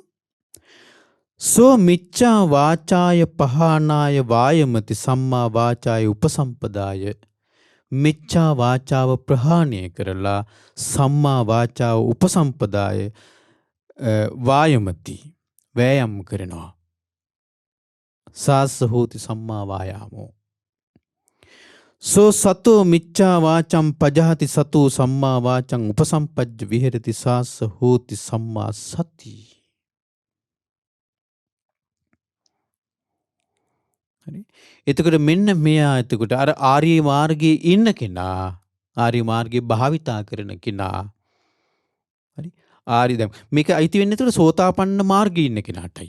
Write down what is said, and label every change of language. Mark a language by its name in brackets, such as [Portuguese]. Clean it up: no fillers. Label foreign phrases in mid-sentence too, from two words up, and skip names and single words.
[Pali] සෝ මිච්ඡා වාචාය පහානාය වායමති සම්මා වාචාය උපසම්පදාය. [Sinhala] මිච්ඡා වාචාව ප්‍රහාණය කරලා සම්මා වාචාව උපසම්පදාය වායමති වෑයම් කරනවා. [Pali] සාස්ස හෝති සම්මා වායාමෝ. සෝ සතෝ මිච්ඡා වාචම් පජහති සතෝ සම්මා වාචං උපසම්පජ්ජ විහෙරති සාස්ස හෝති සම්මා සති. [Sinhala] හරි. එතකොට මෙන්න මෙයා එතකොට අර ආර්ය මාර්ගයේ ඉන්න කෙනා, ආර්ය මාර්ගයේ භාවිතා කරන කෙනා. හරි. ආර්ය දැන් මේක අයිති වෙන්නේ එතකොට සෝතාපන්න මාර්ගයේ ඉන්න කෙනාටයි.